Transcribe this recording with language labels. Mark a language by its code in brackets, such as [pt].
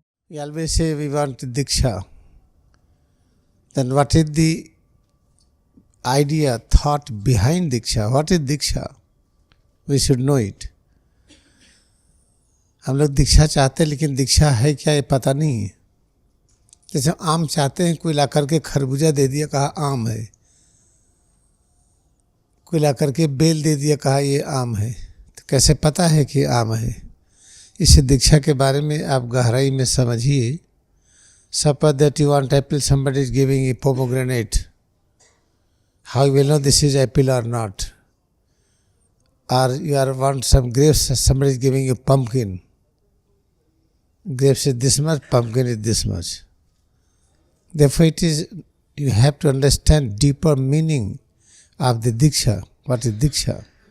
[en] We always say we want Diksha. Then what is the idea, thought behind Diksha? What is Diksha? We should know it. [hi] हम लोग दीक्षा चाहते हैं लेकिन दीक्षा है क्या ये पता नहीं है। जैसे आम चाहते हैं, कोई ला करके खरबूजा दे दिया, कहा आम है। कोई ला करके बेल दे दिया, कहा ये आम है। तो कैसे पता है कि आम है? इस दीक्षा के बारे में आप गहराई में समझिए। [en] Suppose that you want apple, somebody is giving a pomegranate. How you will know this is apple or not? Or you want some grapes, somebody is giving you pumpkin. Grapes is this much, pumpkin is this much. Therefore, you have to understand deeper meaning of the Diksha. What is Diksha?